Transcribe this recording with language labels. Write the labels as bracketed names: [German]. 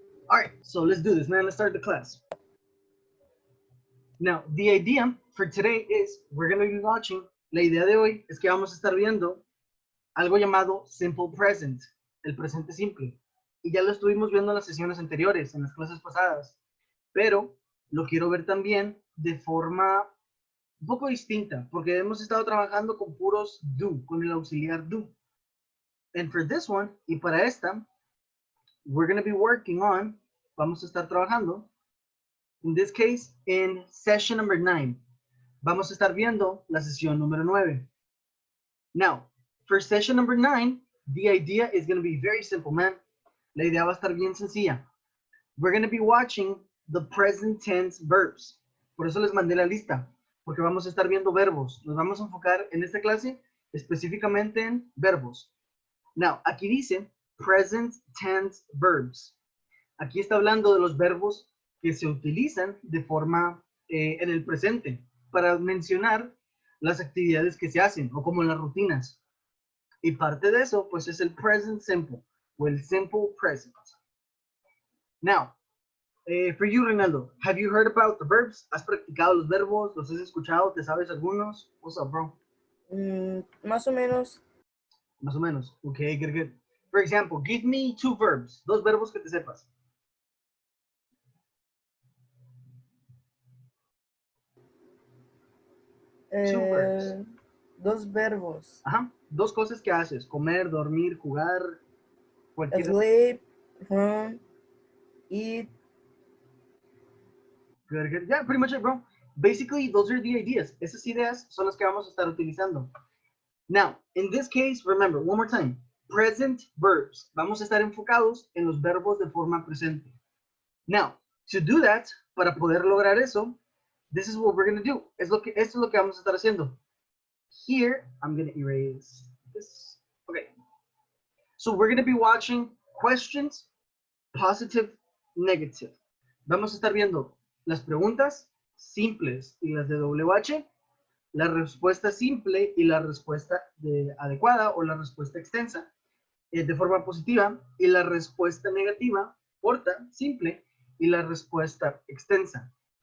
[English] All right, so let's do this, man. Let's start the class. Now, the idea for today is we're going to be watching. [Spanish] La idea de hoy es que vamos a estar viendo algo llamado simple present, el presente simple. Y ya lo estuvimos viendo en las sesiones anteriores, en las clases pasadas. Pero lo quiero ver también de forma un poco distinta, porque hemos estado trabajando con puros do, con el auxiliar do. [English] And for this one, [Spanish] y para esta, [English] we're going to be working on, [Spanish] vamos a estar trabajando, [English] in this case, in session number 9. [Spanish] Vamos a estar viendo la sesión número 9. [English] Now, for session number 9, the idea is going to be very simple, man. [Spanish] La idea va a estar bien sencilla. [English] We're going to be watching the present tense verbs. [Spanish] Por eso les mandé la lista, porque vamos a estar viendo verbos. Nos vamos a enfocar en esta clase específicamente en verbos. [English] Now, [Spanish] aquí dice [English] present tense verbs. [Spanish] Aquí está hablando de los verbos que se utilizan de forma en el presente para mencionar las actividades que se hacen o como las rutinas. Y parte de eso, pues, es el present simple o el simple present. [English] Now, for you, Ronaldo, have you heard about the verbs? [Spanish] ¿Has practicado los verbos? ¿Los has escuchado? ¿Te sabes algunos? [English] What's up, bro? [Spanish] Más o menos. Más o menos. [English] Okay, good, good. For example, give me 2 verbs. [Spanish] 2 verbos que te sepas. [English] Two verbs. [Spanish] 2 verbos. Ajá. 2 cosas que haces. Comer, dormir, jugar. Cualquier... [English] Sleep, eat. Good, good. Yeah, pretty much it, bro. Basically, those are the ideas. [Spanish] Esas ideas son las que vamos a estar utilizando. [English] Now, in this case, remember, one more time. Present verbs. [Spanish] Vamos a estar enfocados en los verbos de forma presente. [English] Now, to do that, [Spanish] para poder lograr eso, [English] this is what we're going to do. [Spanish] Esto es lo que vamos a estar haciendo. [English] Here, I'm going to erase this. Okay. So we're going to be watching questions, positive, negative. [Spanish] Vamos a estar viendo las preguntas simples y las de WH, la respuesta simple y la respuesta adecuada o la respuesta extensa de forma positiva y la respuesta negativa, corta, simple y la respuesta extensa.